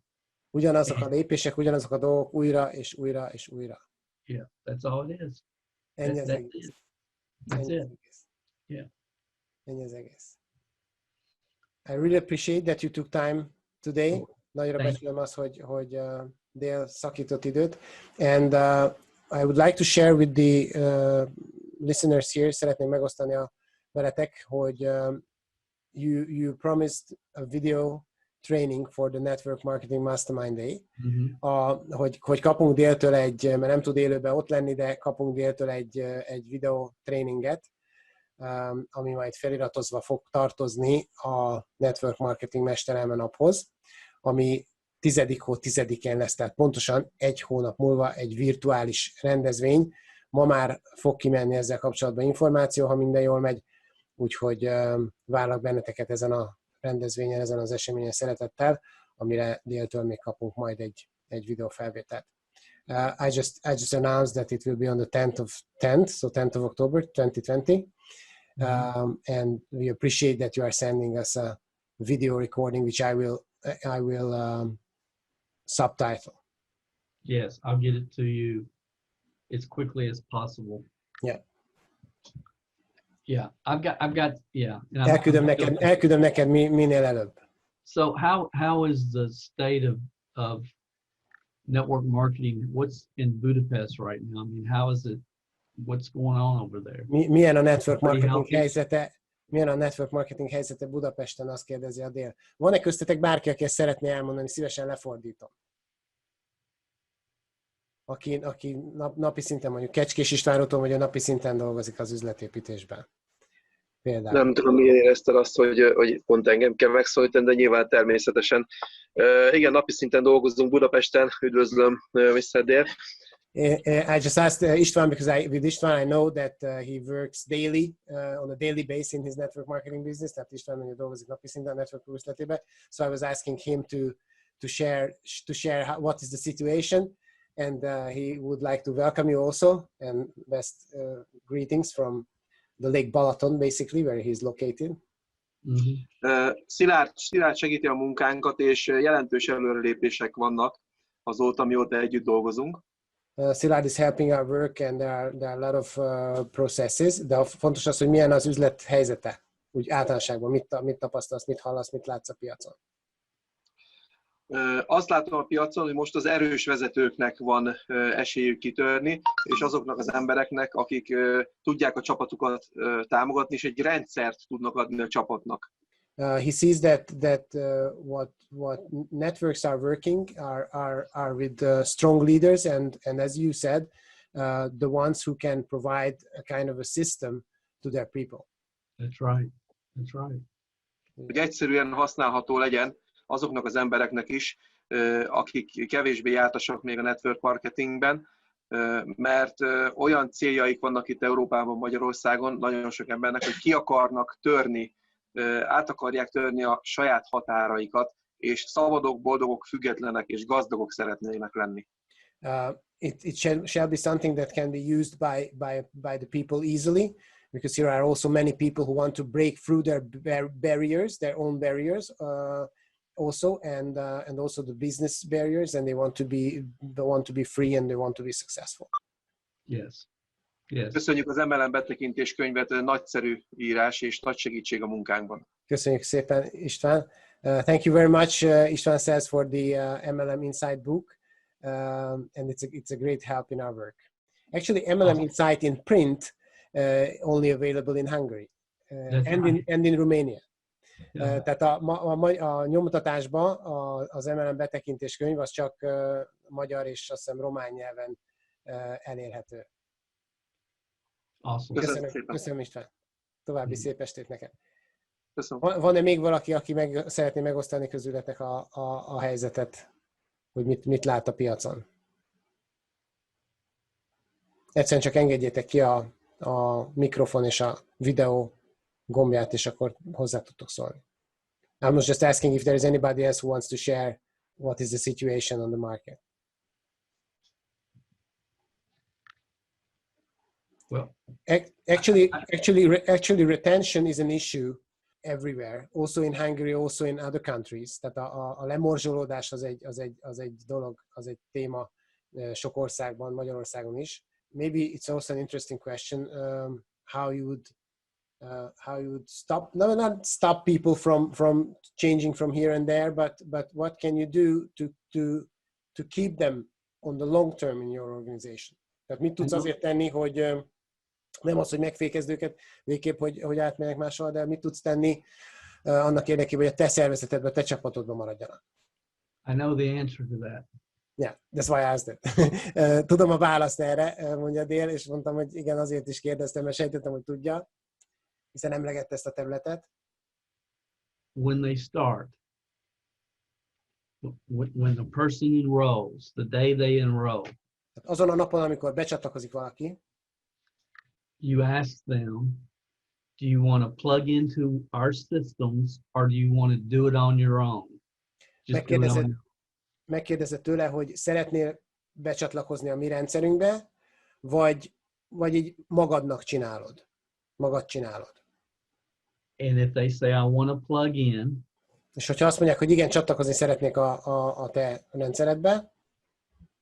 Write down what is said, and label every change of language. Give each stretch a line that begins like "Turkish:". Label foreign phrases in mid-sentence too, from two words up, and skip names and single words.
Hungarian: Ugyanazok a lépések, ugyanazok a dolgok újra és újra és újra.
English: Yeah, that's all it is.
Hungarian: Ennyi az egész.
English: That's it. Yeah.
Hungarian: Ennyi az egész.
English: I really appreciate that you took time today.
Hungarian: Nagyra becsülöm azt, hogy Dale szakított időt.
English: And I would like to share with the listeners here,
Hungarian: szeretném megosztani veletek, hogy
English: you promised a video training for the Network Marketing Mastermind Day.
Hungarian: Hogy kapunk Dale-től mert nem tud élőben ott lenni, de kapunk Dale-től egy videó tréninget, ami majd feliratozva fog tartozni a Network Marketing Mesterelme naphoz, ami 10-10-én lesz, tehát pontosan 1 hónap múlva egy virtuális rendezvény. Ma már fog kimenni ezzel kapcsolatban információ, ha minden jól megy, úgyhogy várlak benneteket ezen a rendezvényen, ezen az eseményen szeretettel, amire Dale-től még kapunk majd egy videófelvételt.
English: I just announced that it will be on the 10th, so 10th of October 2020. And we appreciate that you are sending us a video recording, which I will subtitle. Yes, I'll get it to you as quickly as possible. Yeah. Yeah, I've got, yeah. And
Hungarian: Elküldöm neked minél előbb.
English: So how is the state of network marketing? What's in Budapest right now? I mean, how is it? What's going on over there?
Hungarian: Milyen a network
English: Pretty marketing healthy?
Hungarian: helyzete? Milyen a
English: network marketing
Hungarian: helyzete Budapesten, azt kérdezi a Dél. Van-e köztetek bárki, aki ezt szeretné elmondani, szívesen lefordítom. Aki napi szinten, mondjuk Kecskés Istvánról, vagy a napi szinten dolgozik az üzletépítésben. Például. Nem tudom, milyen érezted azt, hogy pont engem kell megszólítani, de nyilván természetesen. Igen, napi szinten dolgozunk Budapesten, üdvözlöm, Mr. Dél.
English: I just asked István, because with István I know that he works daily, on a daily basis in his network marketing business,
Hungarian: tehát István mondja, dolgozik napi szinten a network üzletében.
English: So I was asking him to share what is the situation, and he would like to welcome you also, and best greetings from the Lake Balaton, basically, where he's located. Mm-hmm.
Hungarian: Szilárd segíti a munkánkat, és jelentős előrelépések vannak azóta, mióta együtt dolgozunk.
English: Szilárd is helping our work, and there are a lot of processes,
Hungarian: de fontos az, hogy milyen az üzlet helyzete, úgy általánosságban, mit tapasztalsz, mit hallasz, mit látsz a piacon. Azt látom a piacon, hogy most az erős vezetőknek van esélyük kitörni, és azoknak az embereknek, akik tudják a csapatukat támogatni, és egy rendszert tudnak adni a csapatnak.
English: He sees that what networks are working are with strong leaders, and as you said, the ones who can provide a kind of a system to their people. That's right. That's right.
Hungarian: Hogy egyszerűen használható legyen azoknak az embereknek is, akik kevésbé jártasak még a
English: network marketingben,
Hungarian: mert olyan céljaik vannak itt Európában, Magyarországon, nagyon sok embernek, hogy ki akarnak törni, át akarják törni a saját határaikat, és szabadok, boldogok, függetlenek és gazdagok szeretnének lenni.
English: It shall be something that can be used by the people easily, because here are also many people who want to break through their barriers, their own barriers, also, and also the business barriers, and they want to be free, and they want to be successful. Yes. Yes.
Hungarian: Köszönjük az MLM betekintés könyvet, nagyszerű írás és nagy segítség a munkánkban. Köszönjük szépen, István.
English: Thank you very much, István says, for the MLM Insight book, and it's a great help in our work. Actually, MLM Insight in print only available in Hungary and in Romania.
Hungarian: Tehát a nyomtatásban az MLM betekintés könyv az csak magyar és azt hiszem román nyelven elérhető.
English: Awesome.
Hungarian: Köszönöm István. További szép estét neked. Köszönöm. Van-e még valaki, aki szeretné megosztani közületek a helyzetet, hogy mit lát a piacon? Egyszerűen csak engedjétek ki a mikrofon és a videó gombját, és akkor hozzá tudtok szólni.
English: I was just asking if there is anybody else who wants to share what is the situation on the market. Well, actually, retention is an issue everywhere, also in Hungary, also in other countries.
Hungarian: Tehát a lemorzsolódás az egy dolog, az egy téma sok országban, Magyarországon is.
English: Maybe it's also an interesting question, how you would stop, not stop people from changing from here and there, but what can you do to keep them on the long term in your organization?
Hungarian: Tehát mit tudsz azért tenni, hogy nem az, hogy megfékezd őket végképp, hogy átmennek máshol, de mit tudsz tenni annak érdekében, hogy a te szervezetedben, a te csapatodban maradjanak?
English: I know the answer to that. Yeah, that's why I asked it.
Hungarian: Tudom a választ erre, mondja Dél, és mondtam, hogy igen, azért is kérdeztem, mert sejtettem, hogy tudja, hiszen emlegette ezt a területet.
English: When they start, when the person enrolls, the day they enroll,
Hungarian: azon a napon, amikor becsatlakozik valaki,
English: you ask them, do you want to plug into our systems or do you want to do it on your own?
Hungarian: Megkérdezed tőle, hogy szeretnél becsatlakozni a mi rendszerünkbe, vagy így magad csinálod.
English: And if they say, I want to plug in,
Hungarian: és hogyha azt mondják, hogy igen, csatlakozni szeretnék a te rendszeredbe,